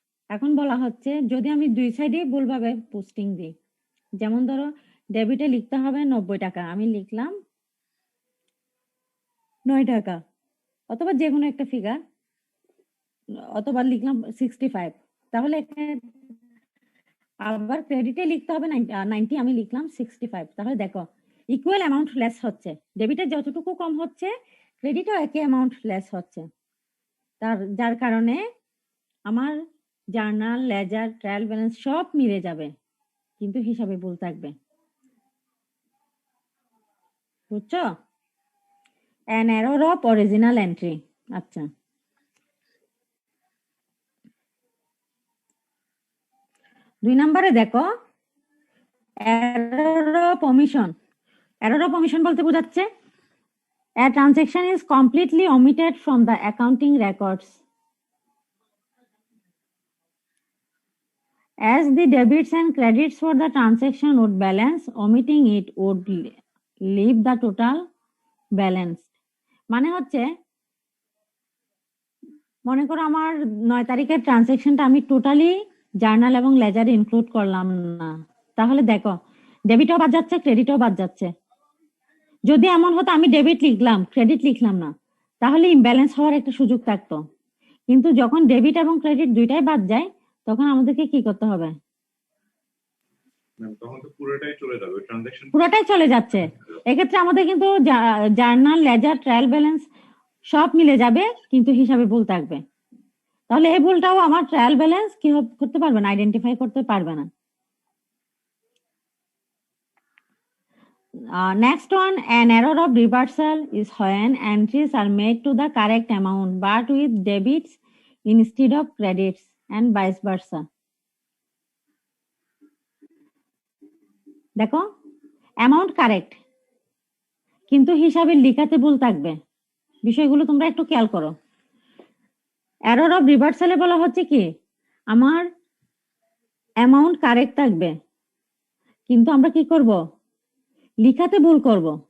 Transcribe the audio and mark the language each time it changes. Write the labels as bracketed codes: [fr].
[bn] এখন বলা হচ্ছে যদি আমি দুই সাইডে ভুলভাবে পোস্টিং দিই, যেমন ধরো ডেবিটে লিখতে হবে 90 টাকা, আমি লিখলাম 9 টাকা, অথবা যে কোনো একটা ফিগার, অথবা লিখলাম 65, তাহলে আবার ক্রেডিটে লিখতে হবে 90, আমি লিখলাম 65, তাহলে দেখো ইকুয়াল অ্যামাউন্ট লেস হচ্ছে, ডেবিটে যতটুকু কম হচ্ছে ক্রেডিটও একই অ্যামাউন্ট লেস হচ্ছে। যার কারণে আমার জার্নাল, লেজার, ট্রায়াল ব্যালেন্স সব মিলে যাবে, কিন্তু হিসাবে ভুল থাকবে, বুঝছো? [en] an error of original entry. [bn] আচ্ছা, দুই নম্বরে দেখো error of omission. [en] error of omission [bn] বলতে বোঝাচ্ছে [en] a transaction is completely omitted from the accounting records. As the debits and credits for the transaction would balance, omitting it would leave the total balanced. [bn] মানে হচ্ছে মনে করো আমার 9 তারিখের ট্রানজ্যাকশনটা আমি totally journal এবং লেজারে ইনক্লুড করলাম না, তাহলে দেখো ডেবিটও বাদ যাচ্ছে, ক্রেডিটও বাদ যাচ্ছে। যদি এমন হতো আমি ডেবিট লিখলাম ক্রেডিট লিখলাম না, তাহলে ইমব্যালেন্স হওয়ার একটা সুযোগ থাকতো। কিন্তু যখন ডেবিট এবং ক্রেডিট দুইটাই বাদ যায় তখন আমাদেরকে কি করতে হবে? Ma'am, তখন তো পুরোটাই চলে যাবে ট্রানজাকশন। পুরোটাই চলে যাচ্ছে। এক্ষেত্রে আমাদের কিন্তু জার্নাল, লেজার, ট্রায়াল ব্যালেন্স সব মিলে যাবে, কিন্তু হিসাবে ভুল থাকবে। তাহলে এই ভুলটাও আমার ট্রায়াল ব্যালেন্স কি করতে পারবে না, আইডেন্টিফাই করতে পারবে না। [en] Next one, an error of reversal is when entries are made to the correct amount but with debits instead of credits and vice versa. [bn] দেখো অ্যামাউন্ট কারেক্ট, কিন্তু হিসাবে লিখাতে ভুল থাকবে, বিষয়গুলো তোমরা একটু খেয়াল করো। এরর অফ রিভার্সালে বলা হচ্ছে কি আমার অ্যামাউন্ট কারেক্ট থাকবে, কিন্তু আমরা কি করব, লিখাতে ভুল করব।